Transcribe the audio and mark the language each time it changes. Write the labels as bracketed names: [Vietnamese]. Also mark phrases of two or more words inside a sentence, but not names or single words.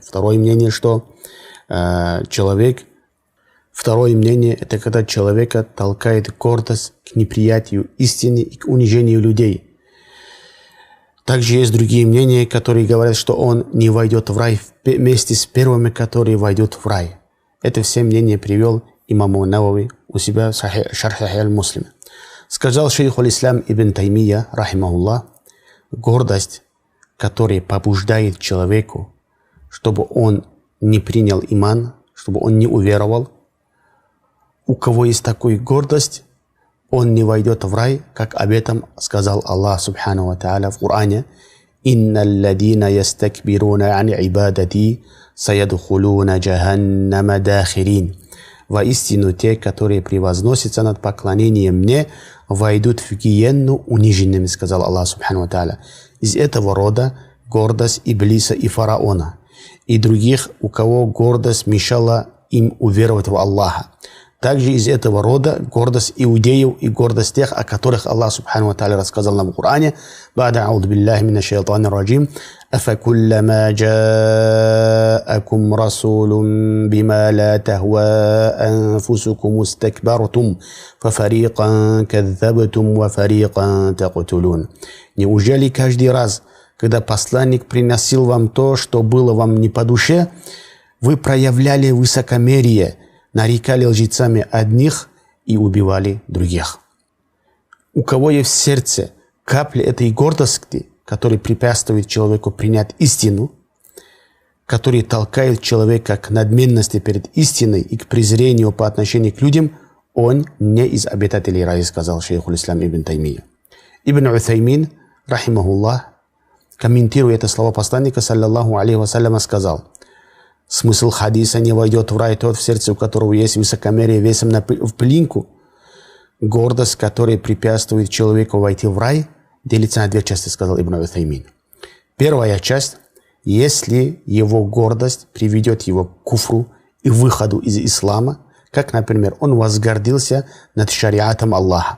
[Russian] Второе мнение, что Второе мнение – это когда человека толкает гордость к неприятию истины и к унижению людей. Также есть другие мнения, которые говорят, что он не войдет в рай вместе с первыми, которые войдут в рай. Это все мнения привел имам ан-Навави у себя в Шарх Сахих аль-Муслим. Сказал шейх аль-Ислам ибн Таймия, рахимахуллах, гордость, которая побуждает человеку, чтобы он не принял иман, чтобы он не уверовал. У кого есть такая гордость, он не войдет в рай, как об этом сказал Аллах [Arabic] سبحانه وتعالى [Russian] в Коране. [Arabic] «إن الذين يستكبرون عن عبادتي سيدخلون جهنم داخرين». [Russian] Воистину те, которые превозносятся над поклонением мне, войдут в гиенну униженными, сказал Аллах [Arabic] سبحانه وتعالى. [Russian] Из этого рода гордость Иблиса и фараона, и других, у кого гордость мешала им уверовать в Аллаха. Также из этого рода гордость иудеев и гордость тех, о которых Аллах [Arabic] سبحانه وتعالى [Russian] рассказал нам в Коране. [Arabic] «بعد أعوذ بالله من الشيطان الرجيم. أفكلما جاءكم رسول بما لا تهوى أنفسكم استكبرتم ففريقا كذبتم وفريقا تقتلون». [Russian] Неужели каждый раз, когда посланник приносил вам то, что было вам не по душе, вы проявляли высокомерие, нарекали лжецами одних и убивали других? У кого есть в сердце капли этой гордости, которая препятствует человеку принять истину, которая толкает человека к надменности перед истиной и к презрению по отношению к людям, он не из обитателей рая, сказал шейх аль-Ислам ибн Таймия. Ибн Уthаймин, рахимахуллах, комментируя это слово посланника, [Arabic] صلى الله عليه وسلم, [Russian] сказал: смысл хадиса «не войдет в рай тот, в сердце у которого есть высокомерие весом в пылинку». Гордость, которая препятствует человеку войти в рай, делится на две части, сказал Ибн Уthаймин. Первая часть: если его гордость приведет его к куфру и выходу из ислама, Как, например, он возгордился над шариатом Аллаха.